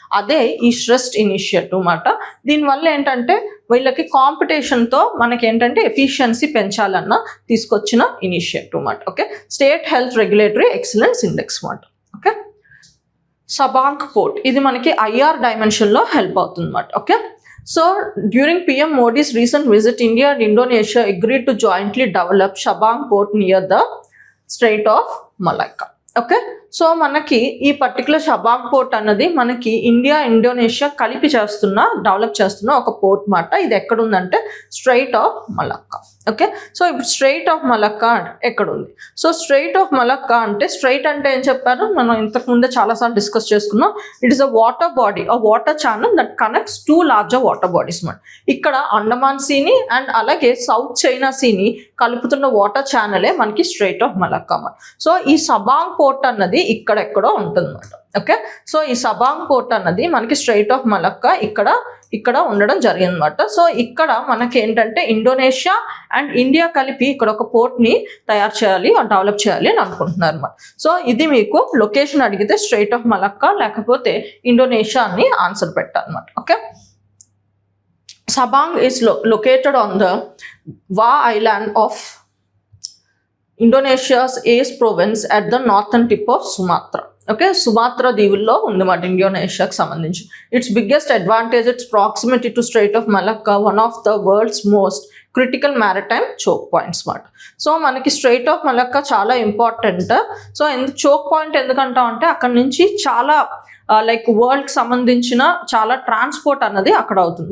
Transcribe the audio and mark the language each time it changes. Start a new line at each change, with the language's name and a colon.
Telugu: అదే ఈ trust initiative అన్నమాట. దీనివల్ల ఏంటంటే వీళ్ళకి కాంపిటీషన్తో మనకి ఏంటంటే ఎఫిషియన్సీ పెంచాలన్న తీసుకొచ్చిన ఇనిషియేటివ్ అన్నమాట. Okay, state health regulatory excellence index అన్నమాట. ఓకే, సబాంక్ పోర్ట్ ఇది మనకి IR డైమెన్షన్లో హెల్ప్ అవుతుంది అన్నమాట.
English: Okay, so during PM Modi's recent visit, India and Indonesia agreed to jointly develop Sabang port near the Strait of Malacca.
Telugu: Okay, so మనకి ఈ particular షబాంగ్ port అన్నది మనకి India Indonesia కలిపి develop చేస్తున్న ఒక పోర్ట్ మాట. ఇది ఎక్కడుందంటే straight of Malacca. Okay, so ఇప్పుడు స్ట్రైట్ ఆఫ్ మలక్కా ఎక్కడుంది? సో స్ట్రైట్ ఆఫ్ మలక్కా అంటే స్ట్రైట్ అంటే ఏం చెప్పారు మనం ఇంతకుముందే చాలాసార్లు డిస్కస్ చేసుకున్నాం.
English: It is a water body, a water channel that connects two larger water bodies మాట.
Telugu: ఇక్కడ అండమాన్ సీని అండ్ అలాగే సౌత్ చైనా సీని కలుపుతున్న వాటర్ ఛానలే మనకి స్ట్రైట్ ఆఫ్ మలక్కా మాట. సో ఈ సబాంగ్ పోర్ట్ అన్నది ఇక్కడెక్కడో ఉంటుంది అన్నమాట. ఓకే, సో ఈ సబాంగ్ పోర్ట్ అన్నది మనకి స్ట్రైట్ ఆఫ్ మలక్కా ఇక్కడ ఉండడం జరిగిందన్నమాట. సో ఇక్కడ మనకి ఏంటంటే ఇండోనేషియా అండ్ ఇండియా కలిపి ఇక్కడ ఒక పోర్ట్ని తయారు చేయాలి, డెవలప్ చేయాలి అని అనుకుంటున్నారు అన్నమాట. సో ఇది మీకు లొకేషన్ అడిగితే స్ట్రైట్ ఆఫ్ మలక్కా లేకపోతే ఇండోనేషియా అని ఆన్సర్ పెట్టాలన్నమాట.
English: Okay, Sabang is located on the Wa Island of Indonesia's Aceh province at the northern tip of Sumatra. Okay,
Telugu: సుమాత్రా దీవుల్లో ఉందన్నమాట ఇండోనేషియాకి సంబంధించి.
English: its biggest advantage its proximity to strait of Malacca, one of the world's most critical maritime choke points
Telugu: మాట. So మనకి strait of Malacca చాలా important. So choke point ఎందుకంటాం అంటే అక్కడ నుంచి చాలా like వరల్డ్కి సంబంధించిన చాలా ట్రాన్స్పోర్ట్ అన్నది అక్కడ అవుతుంది.